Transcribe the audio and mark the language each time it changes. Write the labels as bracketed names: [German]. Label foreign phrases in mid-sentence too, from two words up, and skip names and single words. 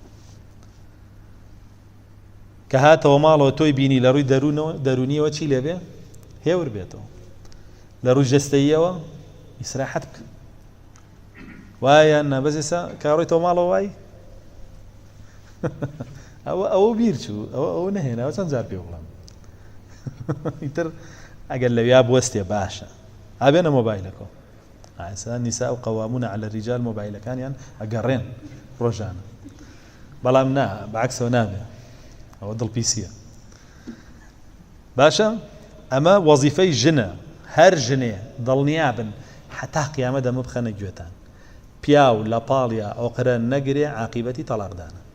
[Central Kurdish] کە هاتەوە ماڵەوە تۆی بینی لە ڕووی دەرونیەوە چی لێبێ هێور بێتەوە لە ڕووی جەستەییەوە ئیسراحەت بکە وایە نەبەزێسا کاڕۆیتەوە ماڵەوە وای ئەوە بیر چوو ئەوە نەهێناوە چەند جار پێ بڵام ئیتر ئەگەر لەویا بوەستێ باشە ئابێنە مۆبایلەکە [Arabic] النساء قوامون على الرجال [Central Kurdish] مۆبایلەکانیان ئەگەڕێن ڕۆژانە بەڵام نا بەعکسەوە نابێ ئەوە دڵپیسیە باشە ئەمە وەزیفەی ژنە هەر ژنێ دڵنیابن حتا قیامەت دەمە بخەنە گوێتان پیاو لە پاڵیا ئۆقرە نەگرێ عاقیبەتی تەلاقدانە